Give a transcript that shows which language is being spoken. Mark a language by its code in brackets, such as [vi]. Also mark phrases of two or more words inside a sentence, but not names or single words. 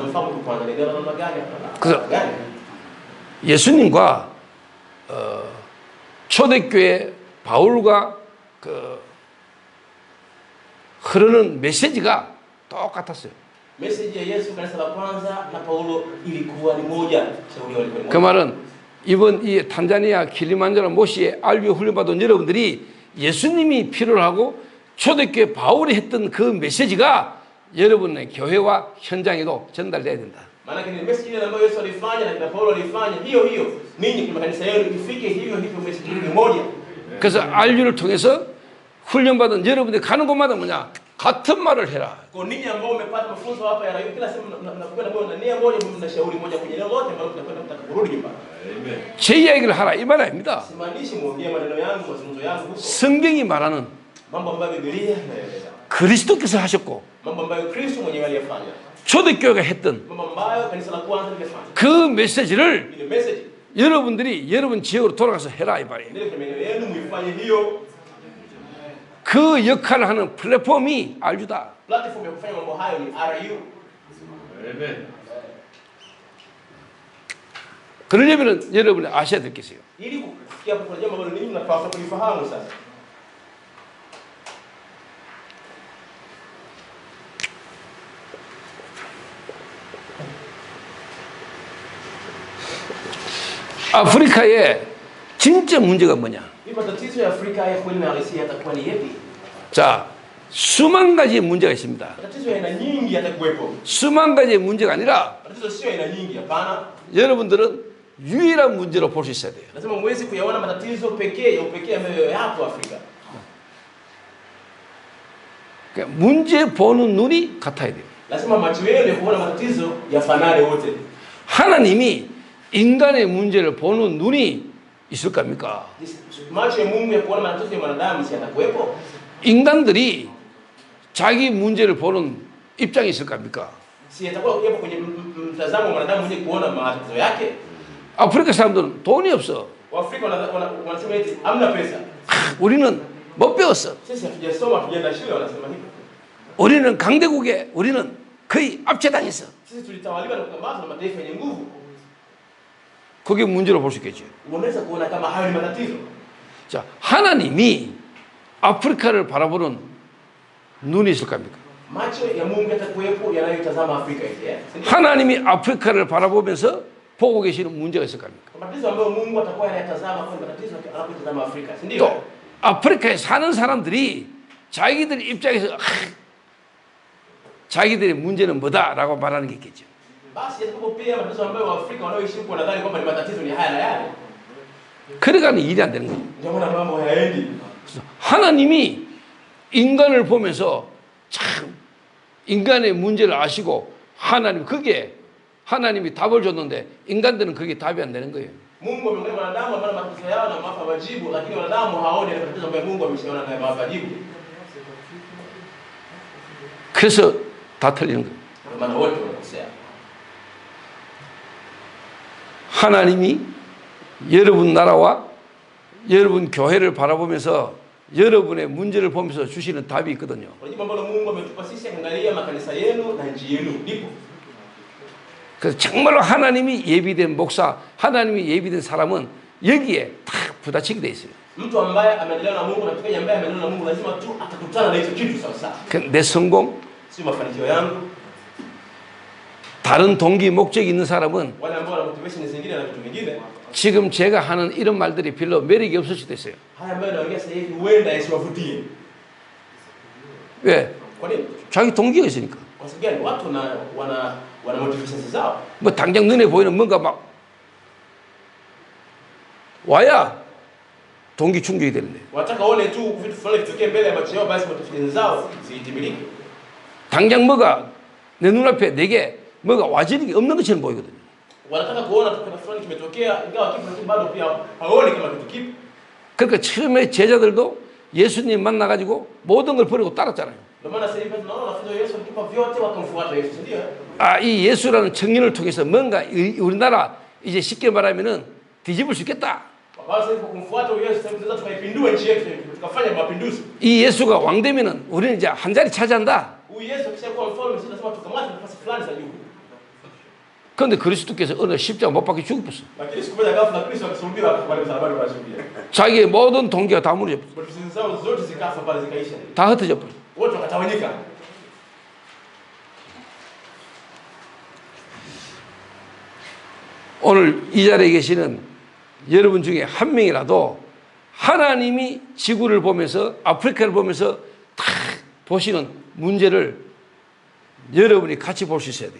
[sw] Mfahamu tu kwanza ndio namna gani hapa. [ko] 예수님과 초대교회 바울과 그 흐르는 메시지가 똑같았어요. [sw] Message ya Yesu kanisa la kwanza na Paulo ilikuwa ni moja. Shauri walikuwa ni [ko] 그 말은 이번 이 탄자니아 킬리만자로 모시에 RU 훈련받은 여러분들이 예수님이 필요로 하고 초대교회 바울이 했던 그 메시지가 여러분의 교회와 현장에도 전달돼야 된다. [sw] Maana ni message ile ambayo Yesu alifanya na Paulo alifanya hiyo ninyi kwa kanisa yenu ifike hivyo message ni moja. [ko] 그래서 RU를 통해서 훈련받은 여러분들이 가는 곳마다 뭐냐? 같은 말을 해라. [sw] Kwa ninyi ambao umepata mafunzo hapa ya RU kila sehemu mnakwenda moja na nia moja mnashauri moja kwenye neno lote ambalo tunakwenda kurudi nyumbani. [ko] 제 이야기를 하라 이 말 아닙니다. [sw] Simaanishi muongee maneno yangu mazungumzo yangu huko. [ko] 성경이 말하는 [sw] Mambo ambayo Biblia inaeleza. [ko] 그리스도께서 하셨고 [sw] Mambo ambayo Kristo mwenyewe aliyafanya. [ko] 초대교회가 했던 [sw] Mambo ambayo kanisa la kwanza lilifanya. [ko] 그 메시지를 [sw] Ile message [ko] 여러분들이 여러분 지역으로 돌아가서 해라 이 말이에요. [sw] ndio kwa maeneo yenu muifanye hiyo. [ko] 그 역할을 하는 플랫폼이 RU다. [sw] Platform ya kufanya mambo hayo ni RU. [ko] 아멘. 그러려면 여러분이 아셔야 될 게 있어요. [sw] Ili kufikia hapo kuna jambo ambalo ninyi mnapaswa kulifahamu sasa. [ko] 아프리카의 진짜 문제가 뭐냐? [sw] Hii matatizo ya Afrika ya kweli na halisia yatakuwa ni yapi? [ko] 자, 수만 가지 문제가 있습니다. [sw] Matatizo ya aina nyingi yatakuwepo. [ko] 수만 가지의 문제가 아니라 [sw] Matatizo sio aina nyingi, hapana. [ko] 여러분들은 유일한 문제로 볼 수 있어야 돼요. [sw] Lazima muweze kuyaona matatizo pekee ya upekee ambayo yapo Afrika. [ko] 그러니까 문제 보는 눈이 같아야 돼요. [sw] Lazima macho yenu ya kuona matatizo yafanane wote. [ko] 하나님이 인간의 문제를 보는 눈이 있을 겁니까? [sw] Macho ya Mungu ya kuona matatizo ya mwanadamu si yatakuwepo? [ko] 인간들이 자기 문제를 보는 입장이 있을 겁니까? [sw] Si yatakuwa kuwepo kwenye mtazamo wa mwanadamu mwenye kuona matatizo yake? [ko] 아프리카 사람들은 돈이 없어. [sw] Waafrika wanasema eti hamna pesa. [ko] 우리는 못 배웠어. [sw] Sisi hatujasoma, hatujaenda shule, wanasema hivyo. [ko] 우리는 강대국에 우리는 거의 압제당했어. [sw] Sisi tulitawaliwa na kukambazwa na mataifa yenye nguvu. [ko] 그게 문제로 볼 수 있겠지. [sw] Unaweza kuona kama hayo ni matatizo. [ko] 자, 하나님이 아프리카를 바라보는 눈이 있을 겁니까? [sw] Macho ya Mungu yatakuwepo yanayotazama Afrika hivi, eh? [ko] 하나님이 아프리카를 바라보면서 보고 계시는 문제가 있을 겁니까? [sw] Matatizo ambayo Mungu atakuwa yanayatazama kwa matatizo anapotazama Afrika, si ndio? [ko] 또 아프리카에 사는 사람들이 자기들 입장에서 자기들의 문제는 뭐다라고 말하는 게 있겠죠. [sw] Basi yatakuwa pia matatizo ambayo Waafrika wanaoishi huko wanadhani kwamba ni matatizo ni haya na yale. [ko] 그래가는 일이 안 되는 거예요. [sw] Ndio maana mambo hayaendi. [ko] 그래서 하나님이 인간을 보면서 참 인간의 문제를 아시고 하나님 그게 하나님이 답을 줬는데 인간들은 그게 답이 안 되는 거예요. [sw] Mungu amemwona wanadamu ambao matatizo yao na mapa majibu, lakini wanadamu hawaoni ile matatizo ambayo Mungu ameshaona na mapa majibu. [ko] 그래서 다 틀리는 거예요. [sw] Kwa maana wote wanakosea. [ko] 하나님이 여러분 나라와 여러분 교회를 바라보면서 여러분의 문제를 보면서 주시는 답이 있거든요. [sw] Unajua ambalo Mungu ametupa sisi angalia makanisa yenu na nchi yenu ndipo. [ko] 그래서 정말로 하나님이 예비된 목사, 하나님이 예비된 사람은 여기에 다 부딪히게 돼 있어요. [sw] Mtu ambaye amelelewa na Mungu na mtu ambaye amelelewa na Mungu lazima tu atakutana na hicho kitu sawa sawa. [ko] 내 성공, [sw] Si mafanikio yangu, [ko] 다른 동기 목적이 있는 사람은 [sw] wale ambao wana motivation zingine na vitu vingine. [ko] 지금 제가 하는 이런 말들이 별로 매력이 없을 수도 있어요. [sw] Haya ambayo naongea sasa hivi huenda yasiwavutie. [ko] 왜? [sw] Kwa nini? [ko] 자기 동기가 있으니까. [sw] Kwa sababu gani? Watu wana motivations zao. [ko] 뭐 당장 눈에 보이는 뭔가 막 와야 동기 충족이 되는데 [sw] Wanataka waone tu vitu fulani vitokee mbele ya macho yao basi motivations zao zitimilike. [ko] 당장 뭐가 내 눈앞에 내게 뭐가 와지는 게 없는 것처럼 보이거든요. [sw] Wanataka kuona tu kitu fulani kimetokea ingawa kitu lakini bado pia hawaoni kama kitu kipi. [ko] 그러니까 처음에 제자들도 예수님 만나가지고 모든 걸 버리고 따랐잖아요. [sw] Ndio maana sasa hivi tunaona wanafunzi wa Yesu walitupa vyote wakamfuata Yesu, ndio? [ko] 아, 이 예수라는 청년을 통해서 뭔가 우리나라 이제 쉽게 말하면은 뒤집을 수 있겠다. [sw] Basi kwa kumfuata Yesu sasa tunaweza tukaipindua nchi yetu tukafanya mapinduzi. [ko] 이 예수가 왕 되면은 우리는 이제 한 자리 차지한다. [sw] Huyu Yesu akishakuwa mfalme sisi lazima tukamate nafasi fulani za juu. [ko] 그런데 그리스도께서 어느 십자가 못 박혀 죽었어. [sw] Lakini siku moja ghafla Kristo akasulubiwa akakubali msalabani kwa ajili yetu. [ko] 자기의 모든 동기가 다 무너져 버렸어. [sw] Motivation zao zote zikafa pale zikaisha. [ko] 다 흩어져 버렸어. [sw] Wote wakatawanyika. [ko] 오늘 이 자리에 계시는 여러분 중에 한 명이라도 하나님이 지구를 보면서 아프리카를 보면서 다 보시는 문제를 여러분이 같이 볼 수 있어야 돼요.